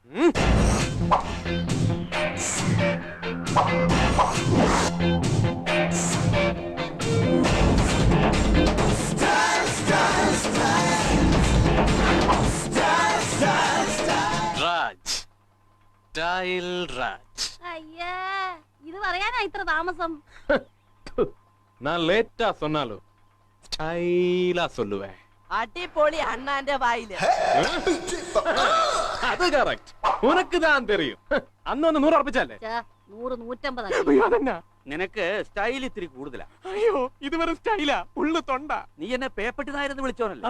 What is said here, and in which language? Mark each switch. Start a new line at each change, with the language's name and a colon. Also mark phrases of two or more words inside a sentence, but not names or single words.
Malayalam: രാജ്. സ്റ്റൈൽ രാജ്. അയ്യേ, ഇത് പറയാനാ ഇത്ര താമസം?
Tamil: நான் லேட்டா சொன்னாலும் ஸ்டைலா சொல்லுவேன்.
Malayalam: അടിപൊളി അണ്ണാന്റെ വായില്. അത് കറക്റ്റ്.
Tamil: உனக்கு தான் தெரியும்.
Malayalam: അന്നൊന്ന് 100 ഉറപ്പിച്ചല്ലേ? 100 150. അയ്യോ, അതെന്നാ? നിനക്ക് സ്റ്റൈൽ ഇത്തിരി കൂടുതലാ. അയ്യോ, ഇത് വെറും സ്റ്റൈലാ. ഉള്ളു തൊണ്ട. നീ എന്നെ പേപ്പട്ടി നായരെന്ന് വിളിച്ചോനല്ല?